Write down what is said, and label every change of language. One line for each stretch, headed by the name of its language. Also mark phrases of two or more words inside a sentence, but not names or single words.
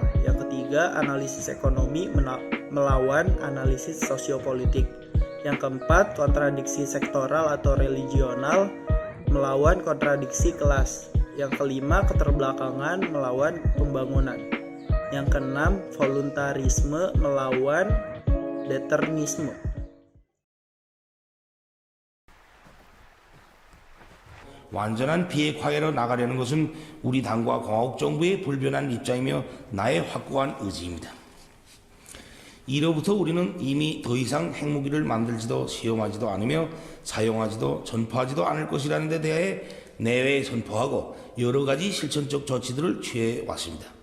Indonesian: Yang ketiga, analisis ekonomi melawan analisis sosiopolitik. Yang keempat, kontradiksi sektoral atau religional melawan kontradiksi kelas. Yang kelima, keterbelakangan melawan pembangunan. Yang keenam, voluntarisme melawan determinisme.
Korean: 완전한 비핵화해로 나가려는 것은 우리 당과 공화국 정부의 불변한 입장이며 나의 확고한 의지입니다. 이로부터 우리는 이미 더 이상 핵무기를 만들지도 시험하지도 않으며 사용하지도 전파하지도 않을 것이라는 데 대하여 내외에 선포하고 여러 가지 실천적 조치들을 취해 왔습니다.